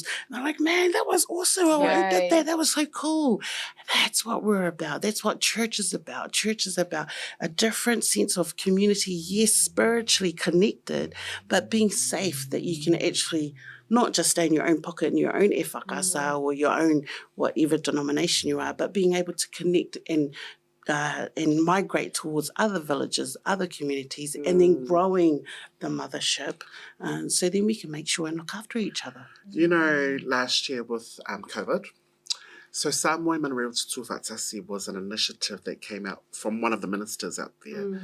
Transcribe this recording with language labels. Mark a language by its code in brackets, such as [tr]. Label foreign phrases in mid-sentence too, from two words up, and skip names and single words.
[en] And they're like, man, that was awesome. I did that. That was so cool. That's what we're about. That's what church is about. Church is about a different sense of community, yes, spiritually connected, but being safe that you can actually not just stay in your own pocket, in your own e whakasa or your own whatever denomination you are, but being able to connect and migrate towards other villages, other communities, and then growing the mothership. So then we can make sure and look after each other. You know, last year with COVID, so Samoa Manurewa Tutufatasi was an initiative that came out from one of the ministers out there.